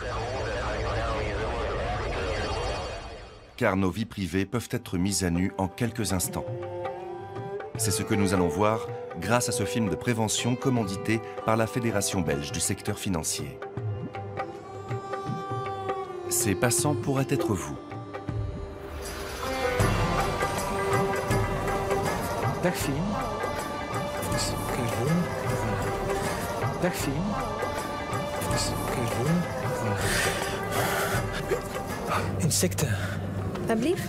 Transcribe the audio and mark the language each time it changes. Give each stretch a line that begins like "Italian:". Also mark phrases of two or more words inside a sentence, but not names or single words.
French: Car nos vies privées peuvent être mises à nu en quelques instants. C'est ce que nous allons voir grâce à ce film de prévention commandité par la Fédération belge du secteur financier. Ces passants pourraient être vous.
Dutch: Dag Fien. Even kijken. Dag Fien. Even kijken. Insecten. Alsjeblieft.